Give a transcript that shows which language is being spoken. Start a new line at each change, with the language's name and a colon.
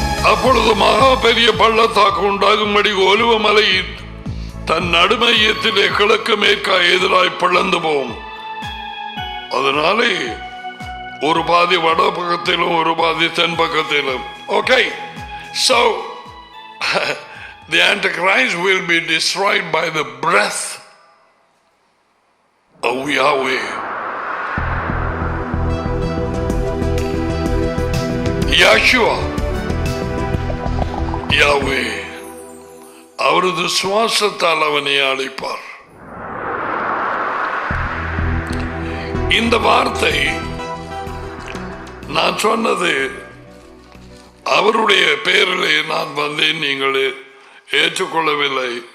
Tamil: அப்பொழுது மகா பெரிய பள்ளத்தாக்கு உண்டாகும்படி ஒலிவ மலை தன் நடுமையத்திலே கிழக்கு மேற்கா எதிராய் பிளந்து போகும். அதனாலே ஒரு பாதி வட பக்கத்திலும் ஒரு பாதி தென் பக்கத்திலும்.
English: Okay, so the Antichrist will be destroyed by the breath of Yahweh.
Tamil: Yeshua, Yahweh, அவரது சுவாசத்தால் அவனை அழைப்பார். இந்த வார்த்தை நான் சொன்னது அவருடைய பெயரிலே நான் வந்தேன், நீங்கள் ஏற்றுக்கொள்ளவில்லை.